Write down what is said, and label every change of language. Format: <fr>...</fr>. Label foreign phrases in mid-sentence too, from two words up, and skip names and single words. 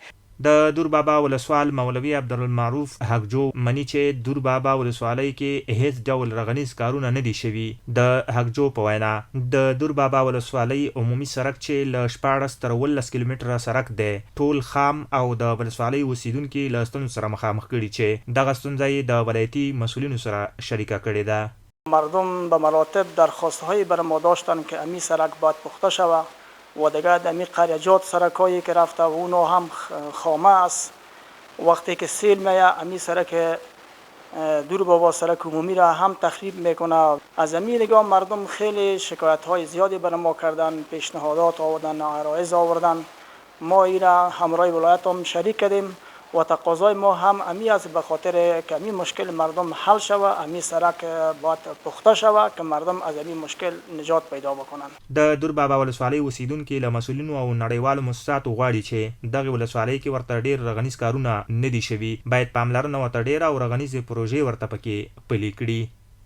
<ps>د دور بابا ولسوال مولوي عبدالمعروف حقجو مني چې دور بابا ولسوالۍ کې هیڅ ډول رغنیز کارونه نه دي شوي. د حقجو په وینا د دور بابا ولسوالۍ عمومي سړک چې له 14 تر 18 کیلومتره سړک دی ټول خام او د ولسوالۍ اوسیدونکي له ستونزو سره مخامخ کړي چې دغه ستونزه یې د ولایتي مسئولینو سره شریکه کړې ده.</ps> <fa>مردم به مراتب درخواست‌هایی بر ما داشتن که امی سړک باید پخته شود و دیگه دمی قریجات سرکایی که رفته و اونا هم خامه است. وقتی که سیل میاد امی سرک دور بابا سرک عمومی را هم تخریب میکنه. از امی نگاه مردم خیلی شکایت های زیادی بر ما کردن، پیشنهادات آوردن، عرایض آوردن. ما این را همراه ولایت هم شریک کردیم و تقاضای ما هم امی است به خاطر که امی مشکل مردم حل شود. امی سرک باید پخته شود که مردم از امی مشکل نجات پیدا بکنن.</fa> <ps>د دور بابا ولسوالۍ اوسیدونکي له مسؤلینو او نړیوالو مؤسساتو غواړي چې دغه ولسوالۍ کې ورته ډیر رغنیز کارونه نه دي شوي باید پاملرنه ورته ډیره او رغنیزې پروژې ورته پکې پلي کړي.</ps>